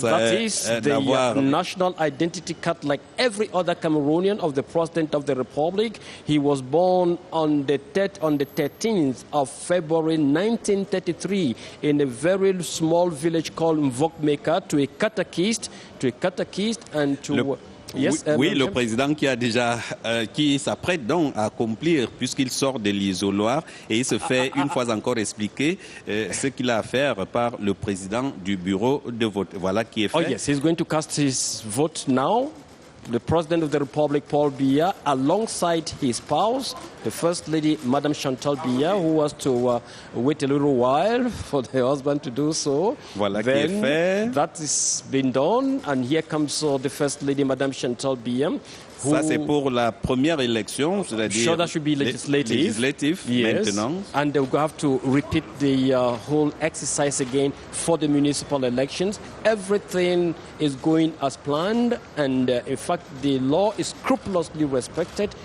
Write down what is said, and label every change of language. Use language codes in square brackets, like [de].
[en] that is the national identity card like every other Cameroonian of the President of the Republic. He was born on the 13th of February 1933 in a very small village called Mvokmeka to a catechist and to... [fr] Oui, le président qui s'apprête donc à accomplir, puisqu'il sort de l'isoloir et il se fait une fois encore expliquer ce qu'il a à faire par le président du bureau de vote. Voilà qui est fait. [en] Oh yes, he's going to cast his vote now. The President of the Republic, Paul Biya, alongside his spouse, the First Lady, Madame Chantal Biya, who was to wait a little while for the husband to do so. [fr] Voilà qui est fait. [en] That has been done, and here comes the First Lady, Madame Chantal Biya. [fr] Ça, c'est pour la première élection, c'est-à-dire [en] sure, that should be legislative. Yes. [fr] Maintenant. [en] And they will have to repeat the whole exercise again for the municipal elections. Everything is going as planned, and in fact, the law is scrupulously respected.